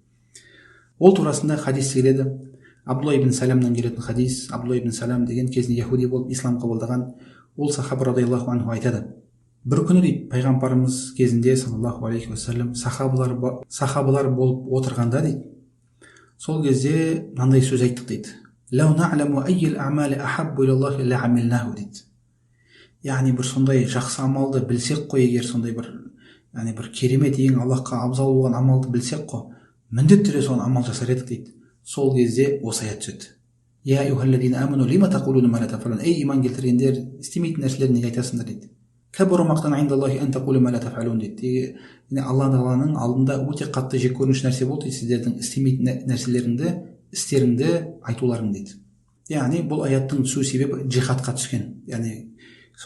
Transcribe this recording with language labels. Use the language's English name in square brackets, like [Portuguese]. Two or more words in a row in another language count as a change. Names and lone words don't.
[Kazakh] Ол турасында хадис келеді. Абдулла ибн Саламнан келетін хадис. Абдулла ибн Салам деген кезінде яхуди болып ислам қабылдаған ол сахаба [Arabic] رضي الله عنه [Kazakh] айтады. Бір күні дейді, пайғамбарымыз кезінде [Arabic] صلى الله عليه وسلم [Kazakh] сахабалар болып отырғанда дейді, сол кезде мынандай сөз айттық дейді. [Arabic] لو نعلم أي الأعمال أحب إلى الله لعملناه дейді. [Kazakh] Бір сондай жақсы амалды білсек қой, егер сондай бір керемет, ең Аллахқа абзал болған амалды білсек қой, міндетті түрде соны амал жасар едік дейді. Сол кезде осы аят түседі. [Arabic] يا أيها الذين آمنوا لم تقولون ما لا تفعلون. [Kazakh] Ей иман келтіргендер, істемейтін нәрселерді неге айтасыңдар дейді. [Arabic] كبر مقتا عند الله أن تقولوا ما لا تفعلون [Kazakh] дейді. Алла тағаланың алдында өте қатты жек көрініш нәрсе болды дейді, сіздердің істемейтін нәрселеріңді, істеріңді айтуларың дейді. Бұл аяттың түсу себебі джихадқа түскен.